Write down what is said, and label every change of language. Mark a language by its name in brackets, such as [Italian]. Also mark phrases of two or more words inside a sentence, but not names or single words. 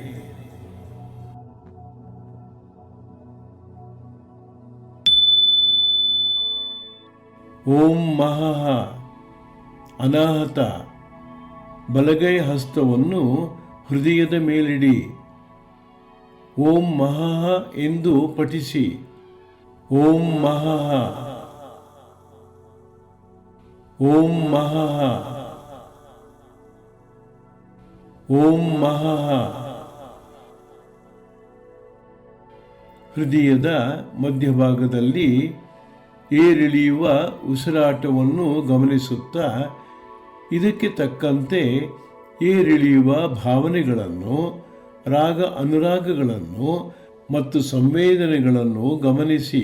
[Sanskrit] ಓಂ ಮಹಃ. [Kannada] ಅನಾಹತ. ಬಲಗೈ ಹಸ್ತವನ್ನು ಹೃದಯದ ಮೇಲಿಡಿ. [Sanskrit] ಓಂ ಮಹಃ [Kannada] ಎಂದು ಪಠಿಸಿ. [Sanskrit] ಓಂ ಮಹಃ. ಓಂ ಮಹಃ. ಓಂ ಮಹಃ. [Kannada] ಹೃದಯದ ಮಧ್ಯಭಾಗದಲ್ಲಿ ಏರಿಳಿಯುವ ಉಸಿರಾಟವನ್ನು ಗಮನಿಸುತ್ತಾ ಇದಕ್ಕೆ ತಕ್ಕಂತೆ ಏರಿಳಿಯುವ ಭಾವನೆಗಳನ್ನು, ರಾಗ ಅನುರಾಗಗಳನ್ನು ಮತ್ತು ಸಂವೇದನೆಗಳನ್ನು ಗಮನಿಸಿ.